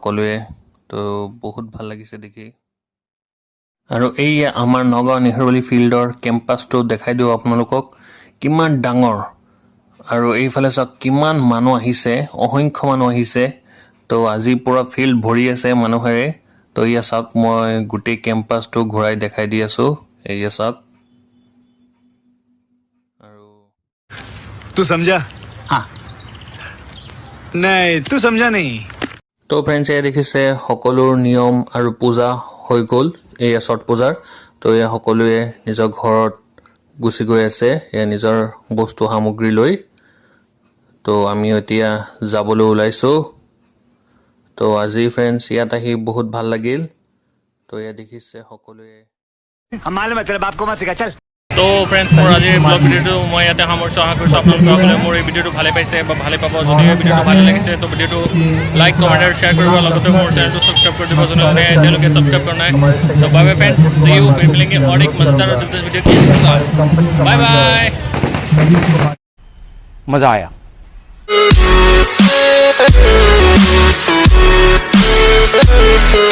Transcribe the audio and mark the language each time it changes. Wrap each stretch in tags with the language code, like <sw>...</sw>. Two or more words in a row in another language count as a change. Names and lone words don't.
<as>আহিছে সকলোৱে তো বহুত ভাল লাগিছে দেখি আৰু এইয়া আমাৰ নগাঁও নেহৰুৱালী ফিল্ডৰ কেম্পাছটো দেখাই দিওঁ আপোনালোকক কিমান ডাঙৰ আৰু এইফালে চাওক কিমান মানুহ আহিছে অসংখ্য মানুহ আহিছে তো আজি পুৰা ফিল্ড ভৰি আছে মানুহেৰে তো এয়া চাওক মই গোটেই কেম্পাছটো ঘূৰাই দেখাই দি আছোঁ এয়া চাওক আৰু</as> <hi>तू समझा हाँ नहीं तू समझा नहीं</hi> <as>তো ফ্ৰেণ্ডছ এয়া দেখিছে সকলোৰ নিয়ম আৰু পূজা হৈ গ'ল এয়া ছট পূজাৰ তো এয়া সকলোৱে নিজৰ ঘৰত গুচি গৈ আছে এয়া নিজৰ বস্তু সামগ্ৰী লৈ তো আমি এতিয়া যাবলৈ ওলাইছোঁ তো আজি ফ্ৰেণ্ডছ ইয়াত আহি বহুত ভাল লাগিল তো এয়া দেখিছে সকলোৱে</as> <hi>हम मालूम है तेरे बाप को मत सिखा चल</hi> <as>তো ফ্ৰেণ্ডছ মোৰ আজিৰ ব্লগ ভিডিঅ'টো মই ইয়াতে সামৰিছোঁ আশা কৰিছোঁ আপোনালোকসকলে মোৰ এই ভিডিঅ'টো ভালে পাইছে বা ভালে পাব যদি এই ভিডিঅ'টো ভালে লাগিছে তো ভিডিঅ'টো</as> <en>like comment</en> <as>আৰু শ্বেয়াৰ কৰিব লগতে মোৰ চেনেলটো ছাবস্ক্ৰাইব কৰি দিব যোনে তেওঁলোকে ছাবস্ক্ৰাইব কৰা নাই তো</as> <en>bye bye friends see you</en> <hi>फिर मिलेंगे और एक मजेदार और दिलचस्प वीडियो के साथ बाय बाय मजा आया</hi> <en>We'll be right back.</en>